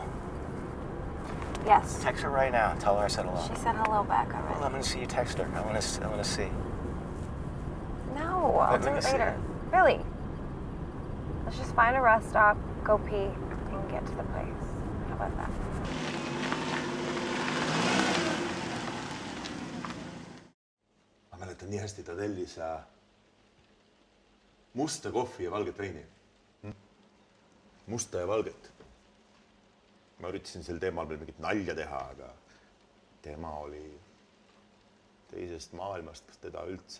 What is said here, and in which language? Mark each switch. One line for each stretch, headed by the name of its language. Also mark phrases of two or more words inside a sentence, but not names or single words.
English: Yes. Text her right now. Tell her I said hello. She said hello back already. Well, I'm gonna see you text her. I wanna see. No, I'll do it later. Really. Let's just find a rest stop, go pee, and get to the place. How about that?
Estonian: Ma mäletan nii hästi, ta tellis musta kohvi ja valget veini. Musta ja valget. Ma üritasin sel teemal veel mingit nalja teha, aga tema oli teisest maailmast, kas teda üldse.